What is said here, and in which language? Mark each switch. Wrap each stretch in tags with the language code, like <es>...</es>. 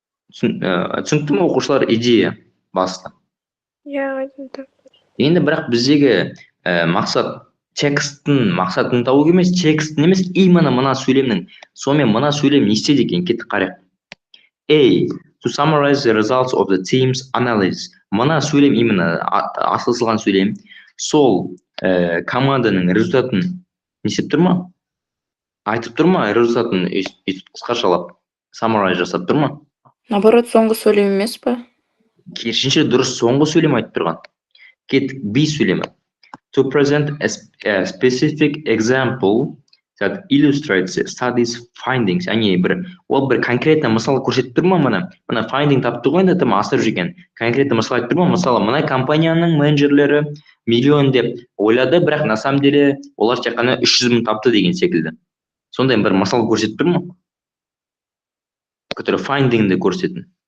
<kk>Түсінікті ме оқушылар, идея басты? Иә, айтты. Енді бірақ біздегі мақсат тексттің мақсатын табу емес, тексттің емес, именно мына сөйлемнің. Сонымен мына сөйлем не істейді екен? Кеттік қарайық. A.</kk> <en>To summarize the results of the team's analysis.</en> <kk>Мына сөйлем именно асылсылған сөйлем. Сол команданың результатын несеп тұр ма? Айтып тұр ма? Результатын қысқашалап summarize жасап тұр ма? Наоборот, соңғы сөйлем емес па? Керісінше дұрыс соңғы сөйлем айтып тұрған. Кеттік B сөйлемі.</kk> <en>To present a specific example that illustrates studies findings.</en> <kk>Ол бір конкретно мысал көрсетіп тұр ма мына? Мына finding тапты ғой, енді тым асырып жүрген. Конкретно мысал айтып тұр ма? Мысалы, мына компанияның менеджерлері миллион деп ойлады, бірақ</kk> <ru>на самом деле</ru> <kk>олар тек қана 300 мың тапты деген секілді. Сондай бір мысал көрсетіп тұр ма? Который findingді көрсететін.</kk>